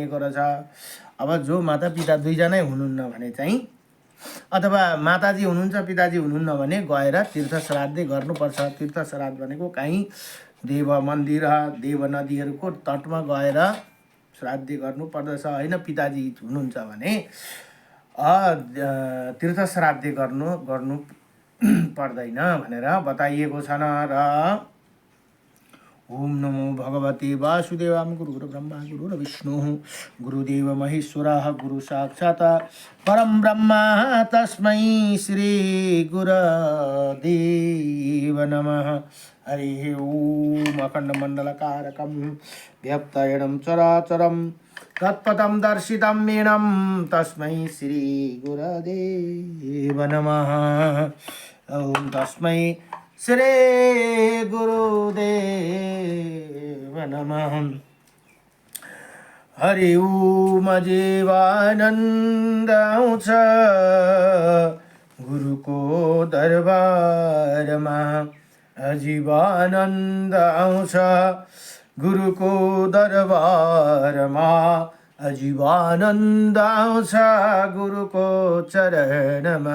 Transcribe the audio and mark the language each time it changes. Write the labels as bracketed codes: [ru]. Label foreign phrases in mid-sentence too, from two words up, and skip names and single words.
[ne] कुरा छ अब जो माता पिता दुईजनै हुनुहुन्न भने चाहिँ अथवा माताजी हुनुहुन्छ पिताजी हुनुहुन्न भने गएर तीर्थ श्राद्ध गर्नुपर्छ तीर्थ श्राद्ध भनेको कहीँ देव मन्दिर देव नदीहरूको तटमा गएर श्राद्ध गर्नुपर्दछ हैन पिताजी हुनुहुन्छ भने तीर्थ श्राद्ध गर्नु पर्दैन भनेर बताइएको छ र [sa] ओम नमो भगवते वासुदेवाय। गुरुर्ब्रह्मा गुरुर्विष्णुः गुरुदेव महेश्वरः गुरु साक्षात् परं ब्रह्म तस्मै श्री गुरुदेव नमः। हरिः ओम। अखण्डमण्डलकारकं व्याप्तयनं चराचरं तत्पदं दर्शितं येनं तस्मै श्री गुरुदेव नमः। ओम तस्मै श्री गुरुदेव नमः। हरि ओम। [ne] जीवानन्द आउँछ गुरुको दरबारमा। जीवानन्द आउँछ गुरुको दरबारमा। जीवानन्द आउँछ गुरुको चरणमा।